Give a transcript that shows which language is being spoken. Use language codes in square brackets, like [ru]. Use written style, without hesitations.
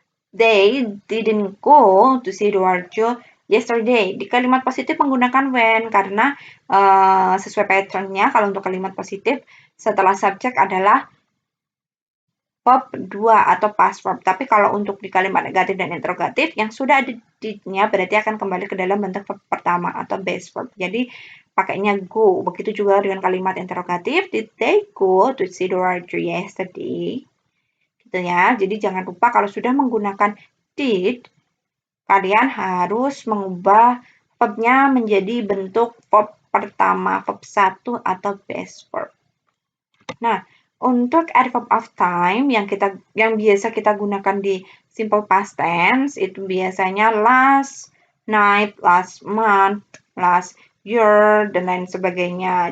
[en] They didn't go to Sidoarjo yesterday. [id] Di kalimat positif menggunakan when karena sesuai pattern-nya kalau untuk kalimat positif setelah subjek adalah verb 2 atau past verb. Tapi kalau untuk di kalimat negatif dan interrogatif yang sudah ada did-nya berarti akan kembali ke dalam bentuk verb pertama atau base verb. Jadi pakainya go. Begitu juga dengan kalimat interrogatif. [en] Did they go to Sidoarjo yesterday? [id] Gitu ya. Jadi jangan lupa kalau sudah menggunakan did, kalian harus mengubah verb-nya menjadi bentuk verb pertama, verb 1 atau base verb. Nah, untuk adverb of time yang biasa kita gunakan di simple past tense itu biasanya last night, last month, last year dan lain sebagainya.